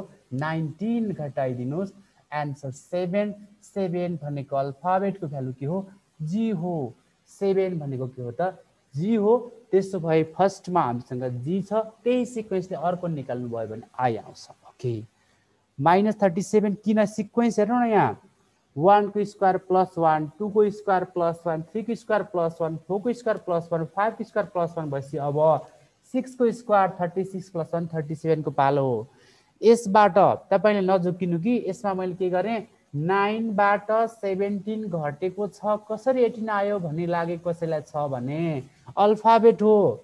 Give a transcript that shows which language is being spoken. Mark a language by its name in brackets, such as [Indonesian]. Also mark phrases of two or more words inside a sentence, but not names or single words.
[Nepali] 19 घटाइदिनुहोस्, एन्सर 7। 7 भनेको अल्फाबेटको भ्यालु के हो, जी हो। 7 भनेको के हो त, जी हो। त्यसो भए फर्स्टमा हामीसँग जी छ, त्यही सिक्वेन्सले अर्को निकाल्नु भयो भने आई आउँछ। ओके, माइनस 37 किन सिक्वेन्स हेर्नु न, यहाँ 1 को [English] square plus [Nepali] 1, 2 को [English] square plus [Nepali] 1, 3 को [English] square plus [Nepali] 1, 4 को [English] square plus [Nepali] 1, 5 को [English] square plus [Nepali] 1 भएपछि अब 6 को स्क्वायर 36 प्लस 1 37 को पालो हो। यसबाट तपाईँले नझुकिनु कि यसमा मैले के गरेँ, 9 बाट 17 घटेको छ, कसरी 18 आयो भन्ने लागे कसैलाई छ भने अल्फाबेट हो।